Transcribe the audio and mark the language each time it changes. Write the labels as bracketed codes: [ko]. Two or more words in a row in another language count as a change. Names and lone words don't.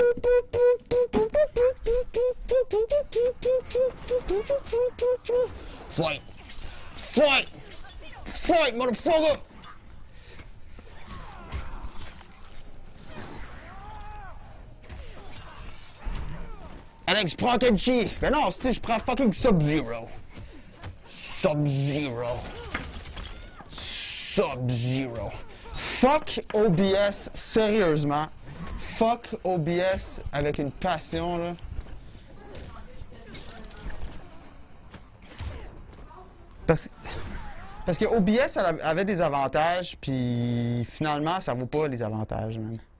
[en] Fight! Fight! Fight, motherfucker! [fr] Alex, prends Kenshi! Mais non, si je prends fucking Sub-Zero. Sub-Zero. Sub-Zero. Fuck OBS, sérieusement. Fuck OBS avec une passion, là. Parce que OBS avait des avantages, puis finalement, ça vaut pas les avantages, man.